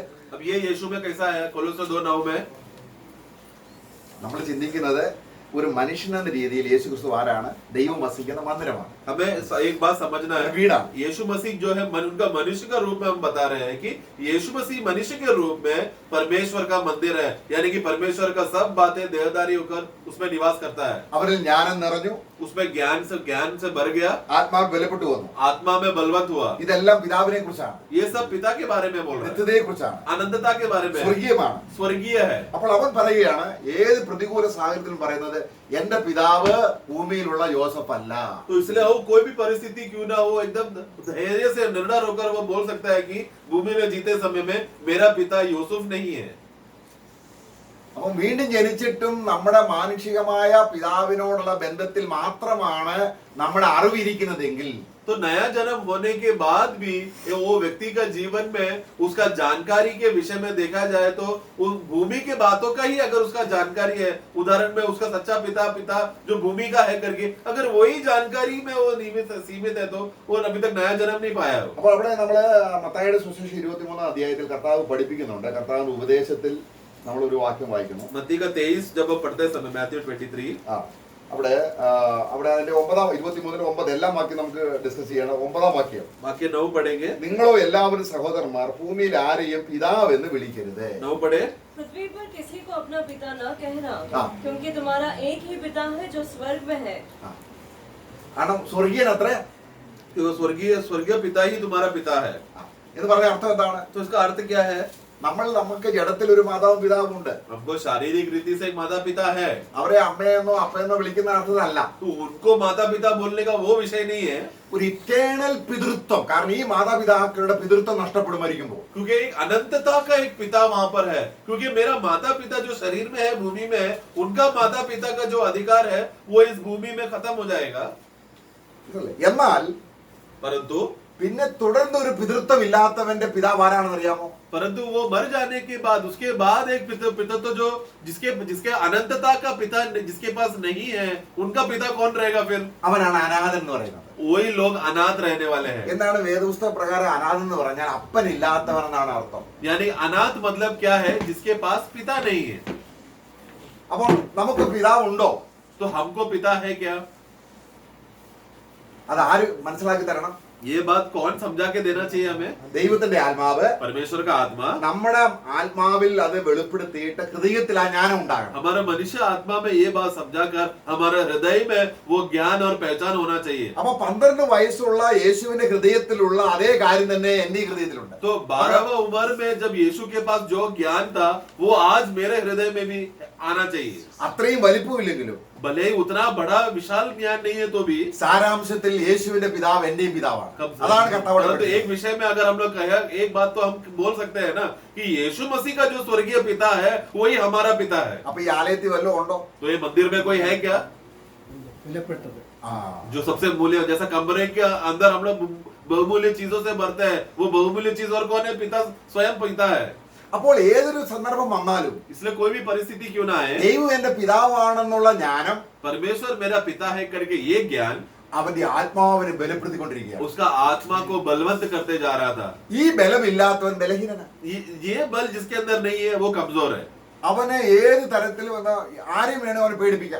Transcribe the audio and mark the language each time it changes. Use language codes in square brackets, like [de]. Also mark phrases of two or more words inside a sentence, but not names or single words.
[hi] अब ये यीशु में कैसा है? कोलोसे 2:9 में [ml] നമ്മൾ ചിന്തിക്കുന്നത് ഒരു മനുഷ്യൻ എന്ന രീതിയിൽ യേശു ക്രിസ്തു ആരാണ്? ദൈവം വസിക്കുന്ന മന്ദിരമാണ്, [hi] हमें एक बात समझना है। [ml] വീടാണ്. [hi] यीशु मसीह जो है उनका मनुष्य का रूप में हम बता रहे हैं कि यीशु मसीह मनुष्य के रूप में परमेश्वर का मंदिर है, यानी कि परमेश्वर का सब बातें देहधारी होकर उसमें निवास करता है। [ml] അവരിൽ ജ്ഞാനം നിറഞ്ഞു, [hi] उसमें ज्ञान से भर गया, [ml] ആത്മാവ് ബലപ്പെട്ടു വന്നു. [hi] आत्मा में बलवंत हुआ। [ml] ഇതെല്ലാം പിതാവിനെ കുറിച്ചാണ്, [hi] ये सब पिता के बारे में बोल रहे हैं, [ml] നിത്യതയെ കുറിച്ചാണ്, [hi] अनंतता के बारे में, [ml] സ്വർഗീയമാണ്. [hi] स्वर्गीय है। [ml] അപ്പോൾ അവൻ പറയുകയാണ്, ഏത് പ്രതികൂല സാഹചര്യത്തിലും പറയുന്നത്, എന്റെ പിതാവ് ഭൂമിയിലുള്ള യോസഫ് അല്ല. [hi] तो इसलिए वो कोई भी परिस्थिति क्यों ना हो, एकदम धैर्य से निर्णय होकर वो बोल सकता है कि भूमि में जीते समय में मेरा पिता यूसुफ नहीं है। [ml] അപ്പം വീണ്ടും ജനിച്ചിട്ടും നമ്മുടെ മാനുഷികമായ പിതാവിനോടുള്ള ബന്ധത്തിൽ മാത്രമാണ് നമ്മുടെ അറിവിരിക്കുന്നതെങ്കിൽ, [hi] तो नया जन्म होने के बाद भी वो व्यक्ति का जीवन में उसका जानकारी के विषय में देखा जाए तो उस भूमि के बातों का ही अगर उसका जानकारी है, उदाहरण में उसका सच्चा पिता जो भूमि का है करके, अगर वही जानकारी में वो सीमित है तो वो अभी तक नया जन्म नहीं पाया हो। [ml] അപ്പോൾ അവിടെ നമ്മള് മത്തായിയുടെ സുവിശേഷം 23-ാം അധ്യായത്തിൽ കർത്താവ് പഠിപ്പിക്കുന്നുണ്ട്. കർത്താവിന്റെ ഉപദേശത്തിൽ നമ്മളൊരു വാക്യം വായിക്കുന്നു. [hi] मत्ती का 23 जब हम पढ़ते समय, मैथ्यू 23, [ml] അവിടെ അതിന്റെ 23-9 എല്ലാം വാക്യം നമുക്ക് ഡിസ്കസ് ചെയ്യണം. 9-ാം വാക്യം, [hi] वाक्य 9 पढ़ेंगे। [ml] നിങ്ങളോ എല്ലാവരും സഹോദരന്മാർ ഭൂമിയിൽ ആരെയും പിതാവ് എന്ന് വിളിക്കരുത്. [hi] 9 पढ़े। पृथ्वी पर किसी को अपना पिता न कहना, हाँ। क्योंकि तुम्हारा एक ही पिता है जो स्वर्ग में है। [ml] കാരണം സ്വർഗീയൻ അത്ര [hi] कि वो स्वर्गीय पिता ही तुम्हारा पिता है। [ml] എന്ന് പറഞ്ഞ അർത്ഥം എന്താണ്? [hi] तो इसका अर्थ क्या है? [ml] നമുക്ക് ജഡത്തിൽ ഒരു മാതാവും പിതാവും ഉണ്ട്. [hi] हमको शारीरिक रीति से एक माता पिता है, [ml] അവരെ അമ്മയെന്നോ അപ്പയെന്നോ വിളിക്കുന്ന അർത്ഥത്തിലല്ല. [hi] तो उनको माता पिता बोलने का वो विषय नहीं है। [ml] ഒരു ഇറ്റേണൽ പിതൃത്വം. കാരണം ഈ മാതാപിതാക്കളുടെ പിതൃത്വം നഷ്ടപ്പെടുമായിരിക്കുമ്പോൾ, [hi] क्योंकि एक अनंतता का एक पिता वहां पर है, क्योंकि मेरा माता पिता जो शरीर में है, भूमि में है, उनका माता पिता का जो अधिकार है वो इस भूमि में खत्म हो जाएगा। [ml] എന്നാൽ [hi] परंतु [ml] പിന്നെ തുടർന്ന് ഒരു പിതൃത്വം ഇല്ലാത്തവന്റെ പിതാവ് ആരാണെന്ന് അറിയാമോ? [hi] परंतु वो मर जाने के बाद उसके बाद एक पिता तो जो जिसके अनंतता का पिता जिसके पास नहीं है, उनका पिता कौन रहेगा फिर? [ml] അവനാണ് അനാഥൻ എന്ന് പറയുന്നത്. [hi] वही लोग अनाथ रहने वाले हैं। [ml] എന്താണ് വേദപുസ്തക പ്രകാരം അനാഥൻ എന്ന് പറഞ്ഞാൽ അപ്പൻ ഇല്ലാത്തവൻ എന്നാണ് അർത്ഥം. [hi] यानी अनाथ मतलब क्या है? जिसके पास पिता नहीं है। [ml] അപ്പോൾ നമുക്ക് പിതാവ് ഉണ്ടോ? [hi] तो हमको पिता है क्या? [ml] അത് ആര് മനസ്സിലാക്കി തരണം? [hi] ये बात कौन समझा के देना चाहिए हमें? [ml] ദൈവത്തിന്റെ ആത്മാവ് [hi] परमेश्वर का आत्मा [ml] നമ്മുടെ ആത്മാവിൽ അത് വെളിപ്പെടുത്തിയിട്ട് ഹൃദയത്തിൽ ആ ജ്ഞാനം ഉണ്ടാകണം. [hi] हमारे मनुष्य आत्मा में ये बात समझाकर हमारे हृदय में वो ज्ञान और पहचान होना चाहिए। [ml] അപ്പൊ 12 വയസ്സുള്ള യേശുവിന്റെ ഹൃദയത്തിലുള്ള അതേ കാര്യം തന്നെ എന്റെ ഹൃദയത്തിലുണ്ട്. [hi] तो 12वीं उम्र में जब यीशु के पास जो ज्ञान था वो आज मेरे हृदय में भी आना चाहिए। [ml] അത്രയും വലിപ്പമില്ലെങ്കിലും [hi] भले ही उतना बड़ा विशाल ज्ञान नहीं है तो भी [ml] സാരാംശത്തിൽ യേശുവിന്റെ പിതാവ് എന്റെയും പിതാവാണ്. അതാണ് കർത്താവ്. [hi] तो एक विषय में अगर हम लोग कहे, एक बात तो हम बोल सकते हैं ना कि यीशु मसीह का जो स्वर्गीय पिता है वही हमारा पिता है। [ml] അപ്പൊ ഈ ആലയത്തിൽ വല്ലതും ഉണ്ടോ? [hi] तो ये मंदिर में कोई है क्या [ml] വിലപ്പെട്ടത്? [hi] जो सबसे मूल्य, जैसा कमरे के अंदर हम लोग बहुमूल्य चीजों से भरते हैं, वो बहुमूल्य चीज और कौन है? पिता, स्वयं पिता है। [ml] അപ്പോൾ ഏതൊരു സന്ദർഭം വന്നാലും [hi] इसलिए कोई भी परिस्थिति क्यों ना आए, [ml] ദൈവം എന്റെ പിതാവാണെന്നുള്ള ജ്ഞാനം [hi] परमेश्वर मेरा पिता है करके ये ज्ञान [ml] അവന്റെ ആത്മാവിനെ ബലപ്പെടുത്തിക്കൊണ്ടിരിക്കുകയാണ്. [hi] उसका आत्मा को बलवंत करते जा रहा था। [ml] ഈ ബലമില്ലാത്തവൻ ബലഹീനനാണ്. [hi] ये बल जिसके अंदर नहीं है वो कमजोर है। [ml] അവനെ ഏത് തരത്തിലും ആരെയും വേണേ അവനെ പേടിപ്പിക്കാം.